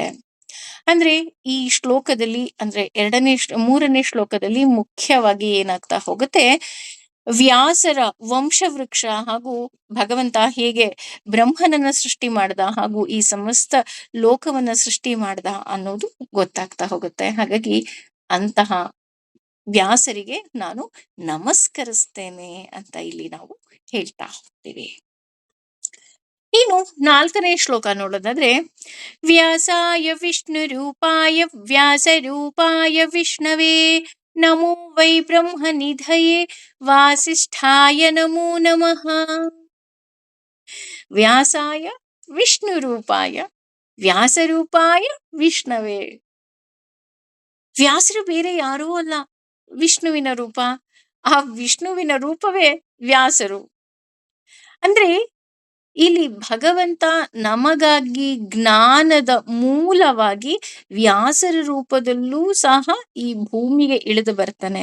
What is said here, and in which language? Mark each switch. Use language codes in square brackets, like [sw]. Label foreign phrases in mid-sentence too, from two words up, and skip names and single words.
[kn] ಅಂದ್ರೆ ಈ ಶ್ಲೋಕದಲ್ಲಿ ಅಂದ್ರೆ 3ನೇ ಶ್ಲೋಕದಲ್ಲಿ ಮುಖ್ಯವಾಗಿ ಏನಾಗ್ತಾ ಹೋಗುತ್ತೆ, ವ್ಯಾಸರ ವಂಶವೃಕ್ಷ ಹಾಗೂ ಭಗವಂತ ಹೇಗೆ ಬ್ರಹ್ಮನನ್ನ ಸೃಷ್ಟಿ ಮಾಡ್ದ ಹಾಗೂ ಈ ಸಮಸ್ತ ಲೋಕವನ್ನ ಸೃಷ್ಟಿ ಮಾಡ್ದ ಅನ್ನೋದು ಗೊತ್ತಾಗ್ತಾ ಹೋಗುತ್ತೆ. ಹಾಗಾಗಿ ಅಂತಹ ವ್ಯಾಸರಿಗೆ ನಾನು ನಮಸ್ಕರಿಸ್ತೇನೆ ಅಂತ ಇಲ್ಲಿ ನಾವು ಹೇಳ್ತಾ ಹೋಗ್ತೀವಿ. ಇನ್ನು 4ನೇ ಶ್ಲೋಕ ನೋಡೋದಾದ್ರೆ, [sa] ವ್ಯಾಸಾಯ ವಿಷ್ಣು ರೂಪಾಯ ವ್ಯಾಸ ರೂಪಾಯ ವಿಷ್ಣವೇ ನಮೋ ವೈ ಬ್ರಹ್ಮ ನಿಧಯೇ ವಾಸಿಷ್ಠಾಯ ನಮೋ ನಮಃ. ವ್ಯಾಸಾಯ ವಿಷ್ಣು ರೂಪಾಯ ವ್ಯಾಸರೂಪಾಯ ವಿಷ್ಣವೇ. [kn] ವ್ಯಾಸರು ಬೇರೆ ಯಾರೂ ಅಲ್ಲ, ವಿಷ್ಣುವಿನ ರೂಪ. ಆ ವಿಷ್ಣುವಿನ ರೂಪವೇ ವ್ಯಾಸರು. ಅಂದ್ರೆ ಇಲ್ಲಿ ಭಗವಂತ ನಮಗಾಗಿ ಜ್ಞಾನದ ಮೂಲವಾಗಿ ವ್ಯಾಸರ ರೂಪದಲ್ಲೂ ಸಹ ಈ ಭೂಮಿಗೆ ಇಳಿದು ಬರ್ತಾನೆ.